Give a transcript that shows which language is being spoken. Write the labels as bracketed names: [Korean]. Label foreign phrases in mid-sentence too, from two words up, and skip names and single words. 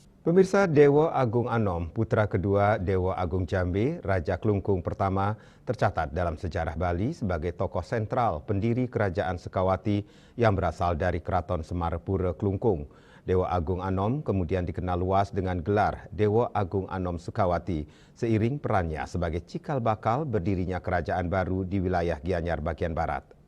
[Indonesian] Pemirsa, Dewa Agung Anom, putra kedua Dewa Agung Jambe, Raja Klungkung pertama, tercatat dalam sejarah Bali sebagai tokoh sentral pendiri Kerajaan Sukawati yang berasal dari Keraton Semarapura Klungkung. Dewa Agung Anom kemudian dikenal luas dengan gelar Dewa Agung Anom Sukawati, seiring perannya sebagai cikal bakal berdirinya kerajaan baru di wilayah Gianyar bagian barat.